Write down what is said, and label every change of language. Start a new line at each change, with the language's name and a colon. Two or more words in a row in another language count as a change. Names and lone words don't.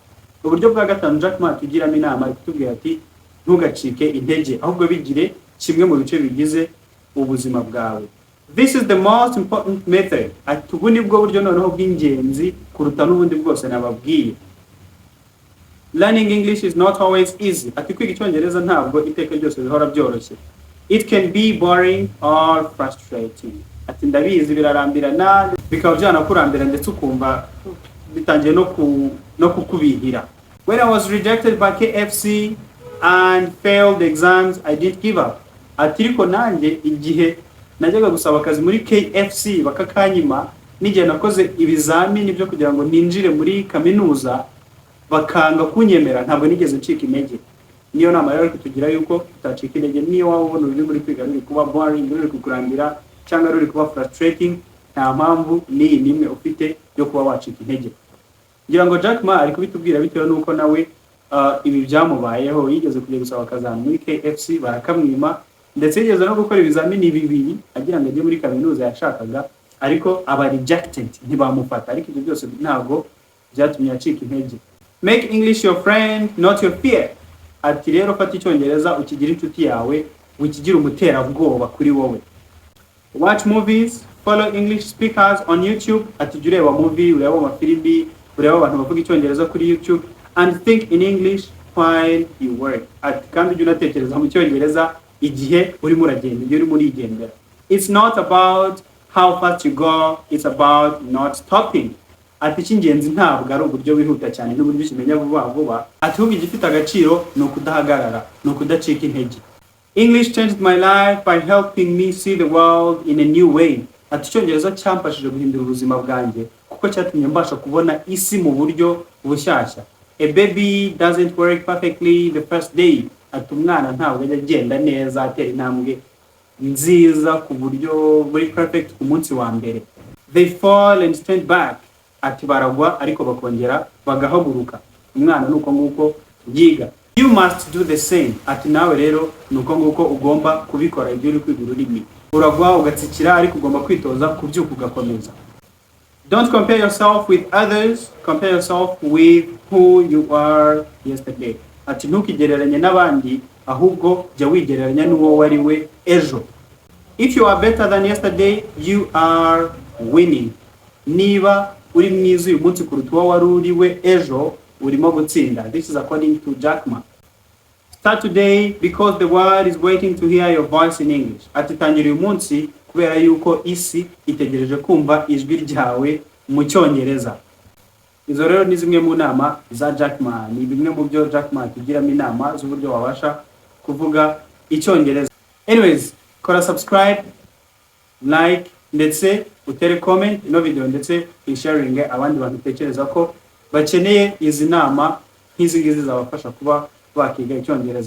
Kinyarwanda: Uburyo bwa gatanu Jack Ma tugiramo inama kutubwira ati ntugacike intege ahubwo bigire kimwe mu bice bigize ubuzima bwawe.
English: This is the most important method.
Kinyarwanda: Ati ubu ni bwo buryo noneho bw'ingenzi kuruta n'ubundi bwose nababwiye.
English: Learning English is not always easy.
Kinyarwanda: Ati kwiga icyongereza ntabwo iteka ryose bihora byoroshye.
English: It can be boring or frustrating.
Kinyarwanda: Ati ndabizi birarambirana bikaba byanakurambira ndetse ukumva bitangiye no kukubihira.
English: When I was rejected by KFC and failed exams, I didn't give up.
Kinyarwanda: Ati ariko nanjye igihe najyaga gusaba akazi muri KFC bakakanyima, n'igihe nakoze ibizamini byo kugira ngo ninjire muri kaminuza bakanga kunyemera, ntabwo nigeze ncika intege. Niyo nama rero kutugira yuko tutacika intege. Niyo waba ubona uri muri kwiga ruri kuba boring, ruri kukurambira cyangwa ruri kuba frustrating, nta mpamvu ni nimwe ufite yo kuba wacika intege. Ngira ngo Jack Ma ari kubitubwira bitewe nuko nawe ibi byamubayeho. Yigeze kujya gusaba akazi muri KFC barakamwima, ndetse yigeze no gukora ibizamini bibiri agira ngo ajye muri kaminuza yashakaga, ariko aba rejected ntibamufata. Ariko ibyo byose ntabwo byatumye acika intege.
English: Make English your friend, not your fear.
Kinyarwanda: Ati rero fata icyongereza ukigira inshuti yawe, ukigira umuterabwoba kuri wowe.
English: Watch movies, follow English speakers on YouTube.
Kinyarwanda: Ati jya ureba movie, ureba amafilimi, ureba abantu bavuga icyongereza kuri YouTube,
English: and think in English while you work.
Kinyarwanda: Ati kandi ujye unatekereza mu cyongereza igihe urimo uragenda, igihe urimo urigendera.
English: It's not about how fast you go, it's about not stopping.
Kinyarwanda: Ati cy'ingenzi ntabwo ari uburyo wihuta cyane n'uburyo ukimenya vuba vuba. Ati ahubwo igifite agaciro ni ukudahagarara, ni ukudacika intege.
English: English changed my life by helping me see the world in a new way.
Kinyarwanda: Ati icyongereza cyamfashije guhindura ubuzima bwanjye kuko cyatumye mbasha kubona isi mu buryo bushyashya.
English: A baby doesn't work perfectly the first day.
Kinyarwanda: Ati umwana ntabwo ajya agenda neza atera intambwe nziza ku buryo buri perfect ku munsi wa mbere.
English: They fall and stand back.
Kinyarwanda: Ati baragwa ariko bakongera bagahaguruka. Umwana nuko nguko yiga.
English: You must do the same.
Kinyarwanda: Ati nawe rero nuko nguko ugomba kubikora ibyo uri kwiga ururimi. Uragwa ugatsikira ariko ugomba kwitoza kubyuka ugakomeza.
English: Don't compare yourself with others, compare yourself with who you are yesterday.
Kinyarwanda: Ati ntukigereranye n'abandi ahubwo jya wigereranya n'uwo wari we ejo.
English: If you are better than yesterday, you are winning.
Kinyarwanda: Niba uri mwiza uyu munsi kuruta uwo wari uri we ejo, urimo gutsinda.
English: This is according to Jack Ma. Start today because the world is waiting to hear your voice in English.
Kinyarwanda: Ati tangira uyu munsi kubera yuko isi itegereje kumva ijwi ryawe mu cyongereza. Izo rero ni zimwe mu nama za Jack Ma. Ni bimwe mu byo Jack Ma tugiramo inama z'uburyo wabasha kuvuga icyongereza. Anyways, kora
English: subscribe, like
Kinyarwanda: ndetse utere comment ino video ndetse isharinge abandi bantu tekereza ko bakeneye izi nama nk'izi ngizi zabafasha kuba bakiga icyongereza.